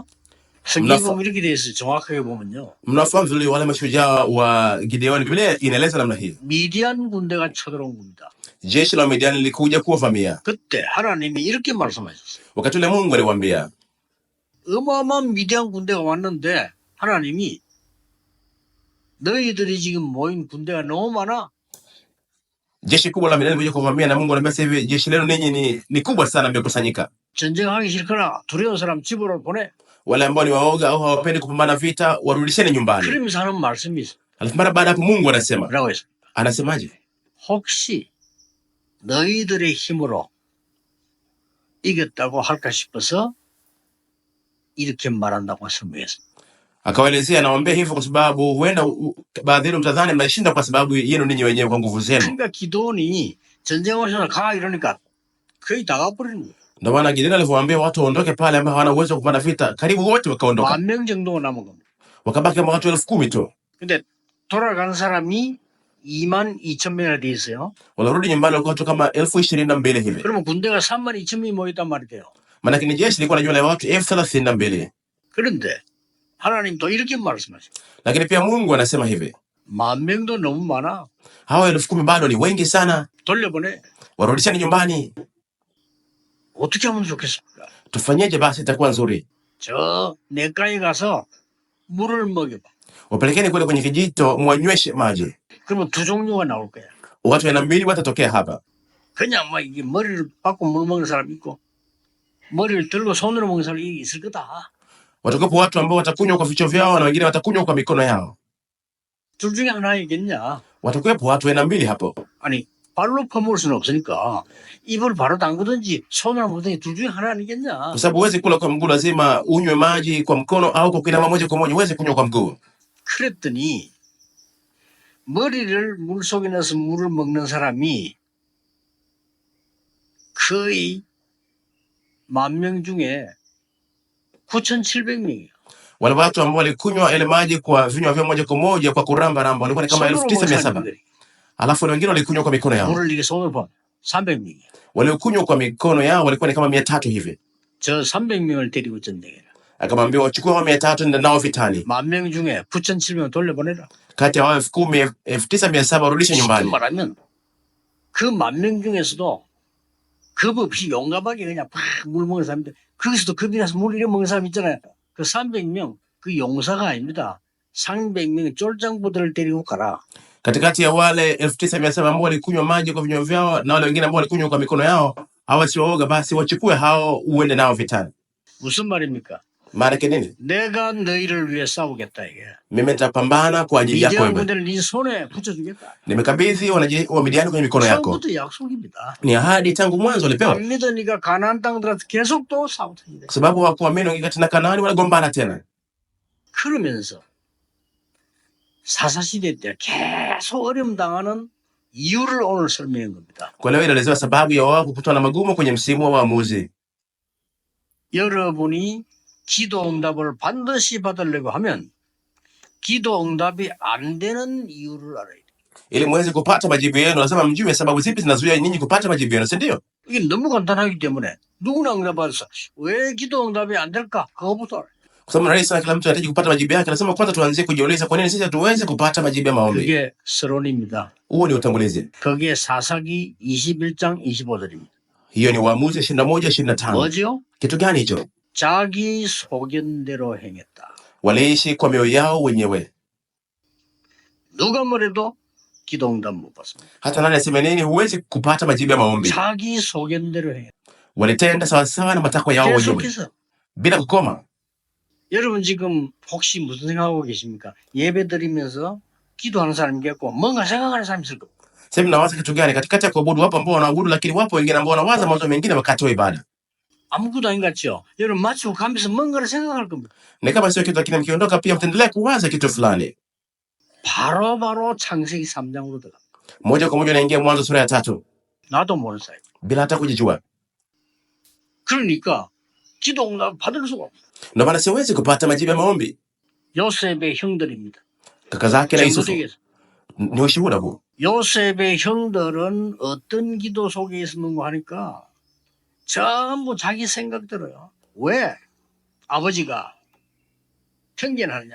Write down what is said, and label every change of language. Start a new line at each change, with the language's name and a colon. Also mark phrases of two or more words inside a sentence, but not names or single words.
Korean: 성경이 보면 이렇게 돼 있어요. 정확하게 보면요.
Swahili: Mnafahamu vile wale mashujaa wa Gideoni, Biblia inaeleza namna hii.
Korean: 미디안 군대가 쳐들어온 겁니다.
Swahili: Jeshi la Midiani lilikuja kuwavamia.
Korean: 그때 하나님이 이렇게 말씀하셨어요.
Swahili: Wakati ule Mungu aliwaambia,
Korean: 어마어마한 미디안 군대가 왔는데 하나님이 너희들이 지금 모인 군대가 너무 많아.
Swahili: jeshi kubwa la Midiani limekuja kuvamia, na Mungu anambia sasa hivi jeshi lenu ninyi ni kubwa sana mmekusanyika.
Korean: 전쟁하기 싫거나 두려운 사람 집으로 보내.
Swahili: Wale ambao ni waoga au hawapendi kupambana vita warudisheni nyumbani.
Korean: 그러면서 하는 말씀이 있어요.
Swahili: Alafu mara baada hapo Mungu anasema,
Korean: 뭐라고 했습니까?
Swahili: anasemaje?
Korean: 혹시 너희들의 힘으로 이겼다고 할까 싶어서 이렇게 말한다고 설명했습니다.
Swahili: Akawaelezea, nawaambia hivyo kwa sababu huenda baadhi yenu mtadhani mnashinda kwa sababu yenu ninyi wenyewe kwa nguvu zenu.
Korean: 그러니까 기도원이 전쟁하셔서 가 이러니까 거의 다 가버리는 거예요.
Swahili: Ndio maana Gideoni alivyowaambia watu waondoke pale ambao hawana uwezo wa kupanda vita, karibu wote wakaondoka.
Korean: 10,000명 정도가 남은 겁니다.
Swahili: Wakabaki kama watu 10,000 tu.
Korean: 근데 돌아가는 사람이 22,000명이나 돼 있어요.
Swahili: Walirudi nyumbani walikuwa watu kama 22,000 hivi.
Korean: 그러면 군대가 32,000명이 모였단 말이 돼요.
Swahili: Maana ni jeshi lilikuwa na jumla ya watu 32,000.
Korean: 그런데 하나님 또 이렇게 말씀하셔요.
Swahili: Lakini pia Mungu anasema hivi,
Korean: 10,000명도 너무 많아.
Swahili: hawa 10,000 bado ni wengi sana.
Korean: 돌려보내.
Swahili: Warudisheni nyumbani.
Korean: 어떻게 하면 좋겠습니까?
Swahili: Tufanyeje basi itakuwa nzuri?
Korean: 저 내가에 가서 물을 먹여봐.
Swahili: Wapelekeni kule kwenye kijito mwanyweshe maji.
Korean: 그러면 두 종류가 나올 거야.
Swahili: Watu 200 watatokea hapa.
Korean: 그냥 막 이게 머리를 받고 물 먹는 사람 있고 머리를 들고 손으로 먹는 사람이 있을 거다.
Swahili: Watakuwepo watu ambao watakunywa kwa vichwa vyao na wengine watakunywa kwa mikono yao.
Korean: 둘 중에 하나이겠냐?
Swahili: Watakuwepo watu 200 hapo.
Korean: 아니 발로 퍼먹을 수는 없으니까 입을 바로 담그든지 손으로 먹든지 둘 중에 하나 아니겠냐?
Swahili: Kwa sababu huwezi kula kwa mguu, lazima unywe maji kwa mkono au kwa kuinama moja kwa moja, huwezi kunywa kwa mguu.
Korean: 그랬더니 머리를 물속에 넣어서 물을 먹는 사람이 거의 10,000명 중에 9,700명이에요.
Swahili: Wale watu ambao walikunywa ile maji kwa vinywa vyao moja kwa moja kwa kuramba ramba walikuwa ni kama
Korean: 손으로 먹는
Swahili: 9,700.
Korean: 사람들이
Swahili: Alafu wale wengine walikunywa kwa mikono yao.
Korean: 물을 이게 손으로 보면 300명이에요.
Swahili: Waliokunywa kwa mikono yao walikuwa ni kama 300 hivi.
Korean: 저 300명을 데리고 전쟁해라.
Swahili: Akamwambia wachukue hao 300 ndio nao vitani.
Korean: 10,000명 중에 9,700명 돌려보내라.
Swahili: Kati ya hao 10,000, 9,700 warudishe
Korean: 쉽게
Swahili: nyumbani.
Korean: 말하면 그 10,000명 중에서도 겁 없이 용감하게 그냥 팍 물 먹는 사람인데 거기서도 겁이 나서 물 이래 먹는 사람 있잖아요. 그 300명 그 용사가 아닙니다. 300명 쫄장부들을 데리고 가라.
Swahili: Katikati ya wale 9,700 ambao walikunywa maji kwa vinywa vyao na wale wengine ambao walikunywa kwa mikono yao, hawa si waoga, basi wachukue hao uende nao vitani.
Korean: 무슨 말입니까?
Swahili: Maana yake nini?
Korean: 내가 너희를 위해 싸우겠다 이게.
Swahili: Mimi nitapambana kwa ajili yako
Korean: 미디안
Swahili: wewe.
Korean: 군대를 네 손에 붙여주겠다.
Swahili: Nimekabidhi wa Midiani kwenye mikono yako.
Korean: 처음부터 약속입니다.
Swahili: Ni ahadi tangu mwanzo walipewa.
Korean: 안 믿으니까 가나안 땅 들어서 계속 또 싸우더니
Swahili: Kwa sababu hawakuamini wakati na Kanaani wanagombana tena.
Korean: 그러면서 사사시대 때 계속 어려움 당하는 이유를 오늘 설명한 겁니다.
Swahili: Kwa leo inaelezewa sababu ya wao kukutana na magumu kwenye msimu wa waamuzi.
Korean: 여러분이 기도 응답을 반드시 받으려고 하면 기도 응답이 안 되는 이유를 알아야 돼요.
Swahili: Ili muweze kupata majibu yenu, lazima mjue sababu zipi zinazuia ninyi kupata majibu yenu, si ndio?
Korean: 이게 너무 간단하기 때문에 누구나 응답받아서 왜 기도 응답이 안 될까? 그거부터 알아요.
Swahili: Kwa sababu rahisi sana, kila mtu anahitaji kupata majibu yake. Lazima kwanza tuanzie kujiuliza kwa nini sisi hatuwezi kupata majibu ya maombi.
Korean: 그게 서론입니다.
Swahili: Huo ni utangulizi.
Korean: 거기에 사사기 21장 25절입니다.
Swahili: Hiyo ni Waamuzi 21:25.
Korean: 뭐죠?
Swahili: Kitu gani hicho?
Korean: 자기 소견대로 행했다.
Swahili: Waliishi kwa mioyo yao wenyewe.
Korean: 누가 뭐래도 기도 응답 못 받습니다.
Swahili: Hata nani aseme nini, huwezi kupata majibu ya maombi.
Korean: 자기 소견대로 행했다.
Swahili: Walitenda sawasawa na matakwa yao wenyewe
Korean: 계속해서
Swahili: bila kukoma.
Korean: 여러분 지금 혹시 무슨 생각하고 계십니까? 예배 드리면서 기도하는 사람이 있고 뭔가 생각하는 사람이 있을 겁니다.
Swahili: Sasa mnawaza kitu gani katikati ya kuabudu? Wapo ambao wanaabudu, lakini wapo wengine ambao wanawaza mambo mengine wakati wa ibada.
Korean: 아무것도 아닌 것 같죠? 여러분 마치고 가면서 뭔가를 생각할 겁니다.
Swahili: Ni kama sio kitu, lakini mkiondoka pia mtaendelea kuwaza kitu fulani.
Korean: 바로 창세기 3장으로 들어가.
Swahili: Moja kwa moja naingia Mwanzo sura ya 3
Korean: 나도 모르는 사이.
Swahili: bila hata kujijua.
Korean: 그러니까 기도 응답 받을 수가 없어요.
Swahili: Ndio maana siwezi kupata majibu ya maombi.
Korean: 요셉의 형들입니다.
Swahili: Kaka zake na Yusufu
Korean: 정도되겠어.
Swahili: ni ushuhuda.
Korean: 요셉의 형들은 어떤 기도 속에 있었는가 하니까 전부 자기 생각대로요. 왜 아버지가 편견하느냐?